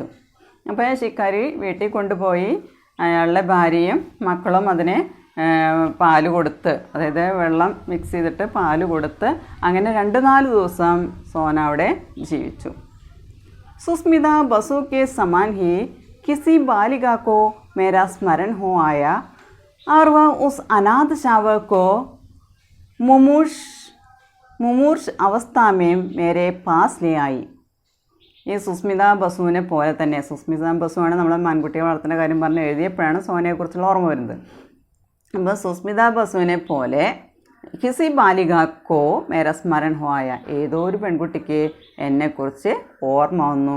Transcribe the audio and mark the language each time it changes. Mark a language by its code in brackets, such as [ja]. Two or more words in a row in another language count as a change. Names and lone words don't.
[ml] അപ്പോൾ ശിക്കാരി വീട്ടിൽ കൊണ്ടുപോയി അയാളുടെ ഭാര്യയും മക്കളും അതിനെ പാല് കൊടുത്ത് അതായത് വെള്ളം മിക്സ് ചെയ്തിട്ട് പാല് കൊടുത്ത് അങ്ങനെ 2-4 ദിവസം സോന അവിടെ ജീവിച്ചു. [hi] സുസ്മിത ബസു के समान ही किसी बालिका को मेरा स्मरण हो आया और वह उस अनाथ शावक को मुमूर्ष अवस्था में मेरे पास ले आई. [ml] ഈ സുസ്മിത ബസുവിനെ പോലെ തന്നെ സുസ്മിത ബസുവാണ് നമ്മൾ മാൻകുട്ടിയെ വളർത്തുന്ന കാര്യം പറഞ്ഞ് എഴുതിയപ്പോഴാണ് സോനയെക്കുറിച്ചുള്ള ഓർമ്മ വരുന്നത്. അപ്പോൾ സുസ്മിത ബസുവിനെ പോലെ [hi] किसी बालिका को मेरा स्मरण होय [ml] ഏതോ ഒരു പെൺകുട്ടിക്ക് എന്നെക്കുറിച്ച് ഓർമ്മ വന്നു.